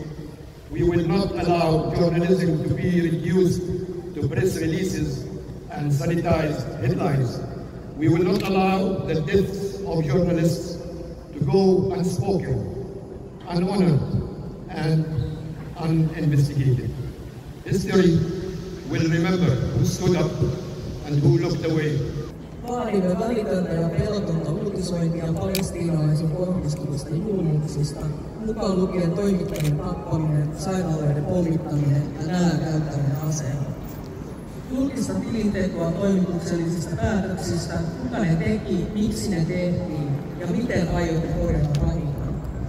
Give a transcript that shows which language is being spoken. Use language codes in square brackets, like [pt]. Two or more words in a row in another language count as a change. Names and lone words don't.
[en] We will not allow journalism to be reduced to press releases and sanitized headlines. We will not allow the deaths of journalists to go unspoken, unhonored, and uninvestigated. History will remember who stood up and who looked away. [fi] Vaadimme välitöntä ja pelotonta uutisointia palestiinalaisiin kohdistuvista julmuuksista, mukaan lukien toimittajien tappaminen, sairaaloiden pommittaminen ja nälän käyttäminen aseena. Julkista tilintekoa toimituksellisista päätöksistä, kuka ne teki, miksi ne tehtiin ja miten aiotte korjata vahingon.